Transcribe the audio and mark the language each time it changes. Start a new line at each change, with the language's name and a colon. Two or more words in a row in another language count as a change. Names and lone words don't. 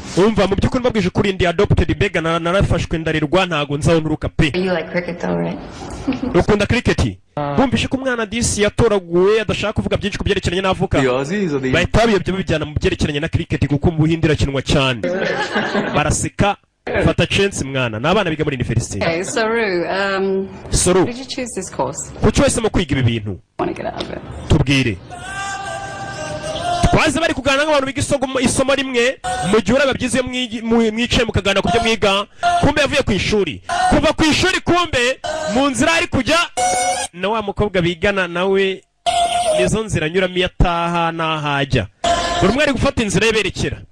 Kinyarwanda: Umva mu byukuri mbabwije kuri ndi adopted bega narafashwe ndarirwa ntago nzaho nturuka pe.
English: You like cricket though, right?
Kinyarwanda: Ukunda cricket? Bumvishe ko umwana disi yatoraguwe adashaka kuvuga byinshi kubyerekeranye n'avuka. Bahita babiyobye bijyana mu byerekeranye na cricket kuko mu Buhindi irakinwa cyane. Baraseka fata chance mwana n'abana biga muri university.
English: Okay, Soru. Did you choose this course?
Kinyarwanda: Kuki wese mu kwiga ibi bintu?
English: Want to get out of it?
Kinyarwanda: Tubwire. Twaze bari kuganira nk'abantu biga isomo rimwe mu gihe urababyize mwicaye mukagana kubyo mwiga kumbe yavuye ku ishuri kuva ku ishuri kumbe mu nzira ari kujya na wa mukobwa bigana nawe nizo nzira anyuramo iyo ataha n'ahajya buri umwe ari gufata inzira yeberekera